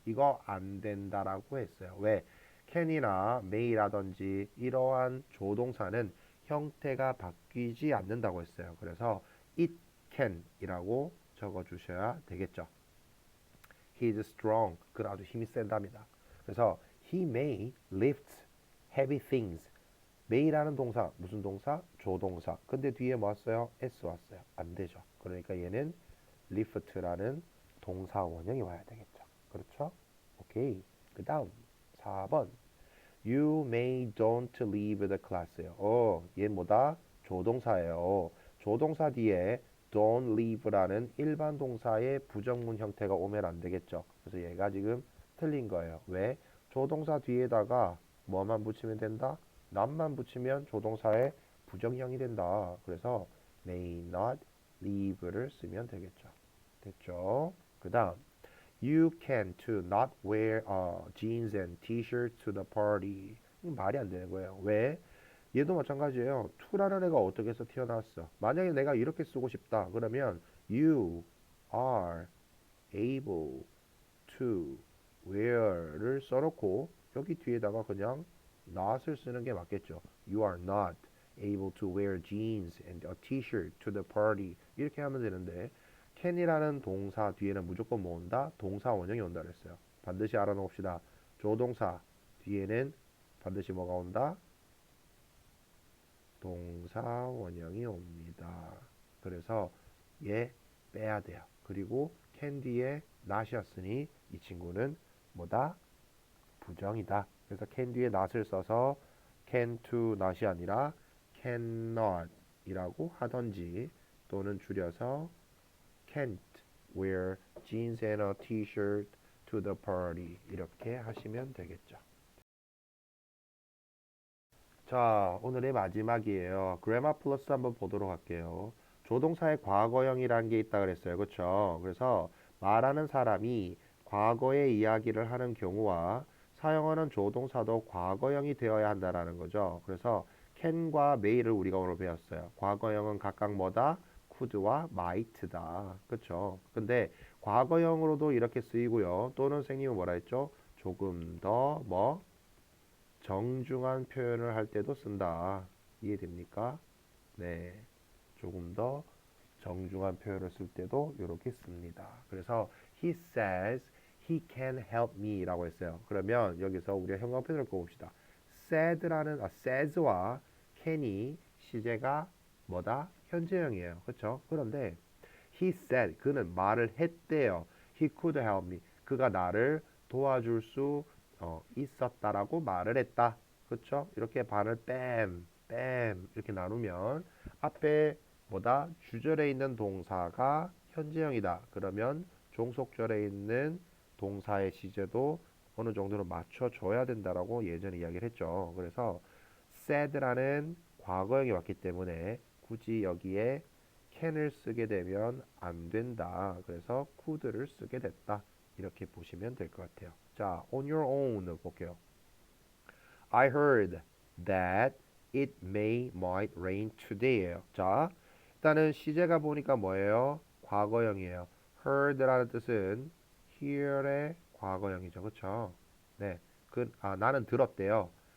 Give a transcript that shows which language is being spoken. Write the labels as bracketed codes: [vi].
[ko] 이거 안 된다라고 했어요. 왜? can이나 may라든지 이러한 조동사는 형태가 바뀌지 않는다고 했어요. 그래서 it can이라고 적어주셔야 되겠죠. [en] He is strong. [ko] 그는 아주 힘이 센답니다. 그래서 [en] he may lift heavy things. [ko] may라는 동사 무슨 동사? 조동사. 근데 뒤에 뭐 왔어요? s 왔어요. 안 되죠. 그러니까 얘는 lift라는 동사 원형이 와야 되겠죠. 그렇죠? 오케이. 그 다음 4번 [en] You may don't leave the class예요. [ko] 얘 뭐다? 조동사예요. 조동사 뒤에 don't leave라는 일반 동사의 부정문 형태가 오면 안 되겠죠. 그래서 얘가 지금 틀린 거예요. 왜? 조동사 뒤에다가 뭐만 붙이면 된다? not만 붙이면 조동사의 부정형이 된다. 그래서 may not leave를 쓰면 되겠죠. 됐죠? 그 다음 [en] You can to not wear jeans and t-shirt to the party. [ko] 이거 말이 안 되는 거예요. 왜? 얘도 마찬가지예요. to라는 애가 어떻게 해서 튀어나왔어? 만약에 내가 이렇게 쓰고 싶다. 그러면 [en] you are able to wear [ko] 를 써놓고 여기 뒤에다가 그냥 not을 쓰는 게 맞겠죠. [en] You are not able to wear jeans and a t-shirt to the party. [ko] 이렇게 하면 되는데 can이라는 동사 뒤에는 무조건 뭐 온다? 동사 원형이 온다 그랬어요. 반드시 알아놓읍시다. 조동사 뒤에는 반드시 뭐가 온다? 동사 원형이 옵니다. 그래서 얘 빼야 돼요. 그리고 can 뒤에 not이었으니 이 친구는 뭐다? 부정이다. 그래서 can 뒤에 not을 써서 can to not이 아니라 cannot 이라고 하던지 또는 줄여서 [en] can't wear jeans and a t-shirt to the party [ko] 이렇게 하시면 되겠죠. 자, 오늘의 마지막이에요. grammar plus 한번 보도록 할게요. 조동사의 과거형이라는 게 있다 그랬어요. 그렇죠? 그래서 말하는 사람이 과거의 이야기를 하는 경우와 사용하는 조동사도 과거형이 되어야 한다라는 거죠. 그래서 can과 may를 우리가 오늘 배웠어요. 과거형은 각각 뭐다? could와 might다. 그렇죠? 근데 과거형으로도 이렇게 쓰이고요. 또는 선생님은 뭐라 했죠? 조금 더 뭐? 정중한 표현을 할 때도 쓴다. 이해됩니까? 네. 조금 더 정중한 표현을 쓸 때도 이렇게 씁니다. 그래서 [en] he says he can help me [ko] 라고 했어요. 그러면 여기서 우리가 형광펜을 꼽읍시다. says와 can이 시제가 뭐다? 현재형이에요. 그렇죠? 그런데 [en] he said [ko] 그는 말을 했대요. [en] he could help me [ko] 그가 나를 도와줄 수 있었다라고 말을 했다. 그렇죠? 이렇게 반을 뺨 이렇게 나누면 앞에 뭐다? 주절에 있는 동사가 현재형이다. 그러면 종속절에 있는 동사의 시제도 어느 정도로 맞춰줘야 된다라고 예전에 이야기를 했죠. 그래서 said라는 과거형이 왔기 때문에 굳이 여기에 can을 쓰게 되면 안 된다. 그래서 could를 쓰게 됐다. 이렇게 보시면 될 것 같아요. 자, [en] on your own [ko] 볼게요. [en] I heard that it might rain today. [ko] 자, 일단은 시제가 보니까 뭐예요? 과거형이에요. heard라는 뜻은 hear의 과거형이죠. 그쵸? 네. 나는 들었대요.